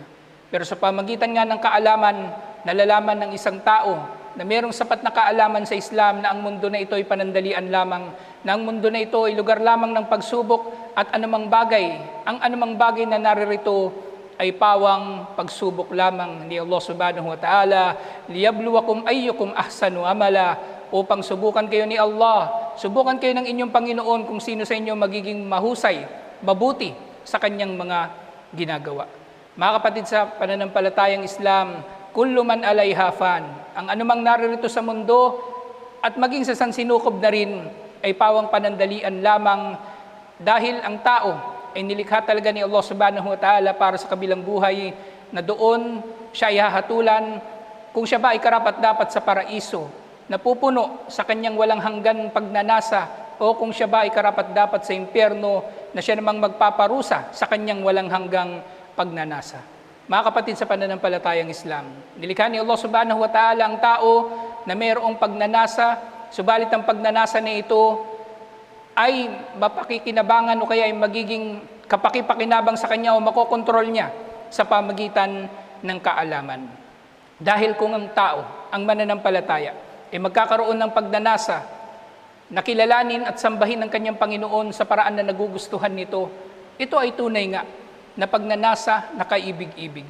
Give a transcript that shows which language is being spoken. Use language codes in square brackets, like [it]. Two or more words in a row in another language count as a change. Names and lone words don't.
[tl] Pero sa pamagitan nga ng kaalaman, nalalaman ng isang tao na mayroong sapat na kaalaman sa Islam na ang mundo na ito ay panandalian lamang, na ang mundo na ito ay lugar lamang ng pagsubok at anumang bagay na naririto ay pawang pagsubok lamang ni Allah [ar] سبحانه وتعالى, ليبلوكم أيكم أحسن عملا, [tl] upang subukan kayo ni Allah, subukan kayo ng inyong Panginoon kung sino sa inyo magiging mahusay, mabuti sa kanyang mga ginagawa. Mga kapatid sa pananampalatayang Islam, [ar] كل من عليها فان, [tl] ang anumang naririto sa mundo at maging sa sansinukob na rin ay pawang panandalian lamang dahil ang tao ay nilikha talaga ni Allah [ar] سبحانه وتعالى [tl] para sa kabilang buhay na doon siya ay hahatulan kung siya ba ay karapat-dapat sa paraiso, napupuno sa kanyang walang hanggan pagnanasa, o kung siya ba ay karapat-dapat sa impyerno na siya namang magpaparusa sa kanyang walang hanggang pagnanasa. Mga kapatid sa pananampalatayang Islam, nilikha ni Allah [ar] سبحانه وتعالى [tl] ang tao na mayroong pagnanasa, subalit ang pagnanasa na ito ay mapakikinabangan o kaya ay magiging kapakipakinabang sa kanya o makokontrol niya sa pamagitan ng kaalaman. Dahil kung ang tao, ang mananampalataya, ay magkakaroon ng pagnanasa, nakilalanin at sambahin ng kanyang Panginoon sa paraan na nagugustuhan nito, ito ay tunay nga na pagnanasa na kaibig-ibig.